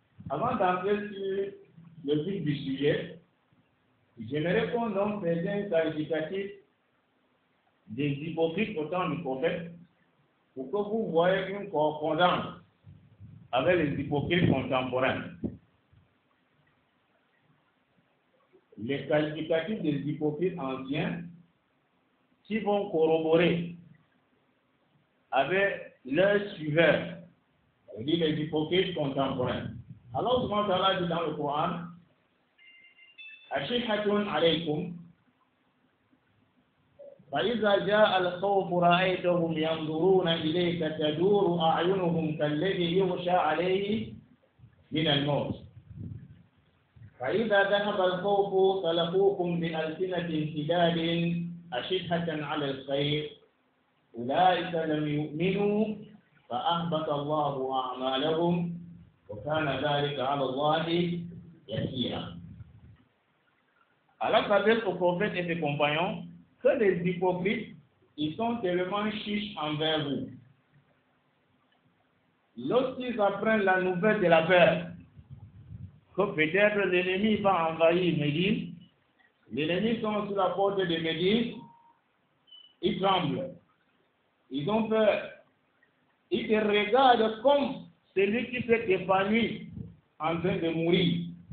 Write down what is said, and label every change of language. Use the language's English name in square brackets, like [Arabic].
[French] Avant d'entrer sur le vif du sujet, j'aimerais qu'on donne certains qualificatifs des hypocrites au temps du prophète pour que vous voyez une correspondance avec les hypocrites contemporains. Les qualificatifs des hypocrites anciens qui vont corroborer avec leurs suiveurs, on dit les hypocrites contemporains. Allah subhanahu wa ta'ala dit dans le Coran, [Arabic] Ashihatun alaykum, فإذا جاء الخوف رأيتهم ينظرون إليك تدور أعينهم كالذي يغشى عليه من الموت فإذا ذهب الخوف سلقوكم بألسنة حداد أشحة على الخير أولئك لم يؤمنوا فأحبط الله أعمالهم وكان ذلك على الله يسيرا. [French] Alors s'adresse au prophète et ses compagnons que les hypocrites, ils sont tellement chiches envers vous. Lorsqu'ils apprennent la nouvelle de la peur, que peut-être l'ennemi va envahir Médine, les ennemis sont sous la porte de Médine, ils tremblent, ils ont peur, ils te regardent comme celui qui s'est épanoui en train de mourir.